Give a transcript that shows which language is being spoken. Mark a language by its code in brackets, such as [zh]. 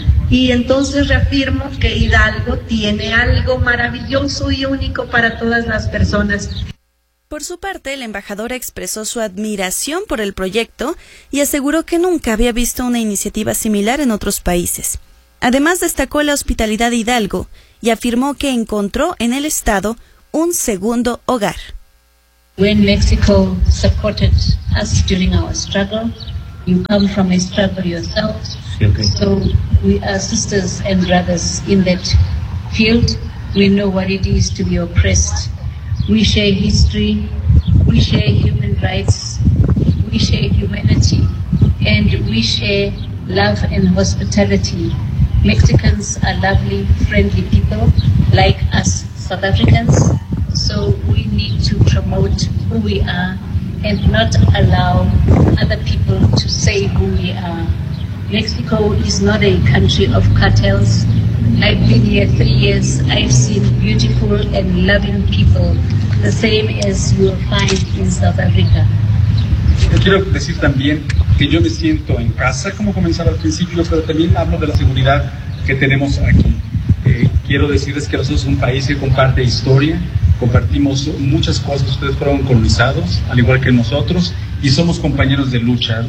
[es] Y entonces reafirmo que Hidalgo tiene algo maravilloso y único para todas las personas. Por su parte, el embajador expresó su admiración por el proyecto y aseguró que nunca había visto una iniciativa similar en otros países. Además, destacó la hospitalidad de Hidalgo y afirmó que encontró en el estado un segundo hogar. [en] When Mexico supported us during our struggle, you come from a struggle yourself. Okay. So we are sisters and brothers in that field. We know what it is to be oppressed. We share history, we share human rights, we share humanity, and we share love and hospitality. Mexicans are lovely, friendly people like us South Africans. So we need to promote who we are and not allow other people to say who we are. Mexico is not a country of cartels. I've been here 3 years. I've seen beautiful and loving people, the same as you will find in South Africa. [es] Yo quiero decir también que yo me siento en casa, como comenzaba al principio, pero también hablo de la seguridad que tenemos aquí. Quiero decirles que nosotros somos un país que comparte historia, compartimos muchas cosas. Ustedes fueron colonizados, al igual que nosotros, y somos compañeros de lucha.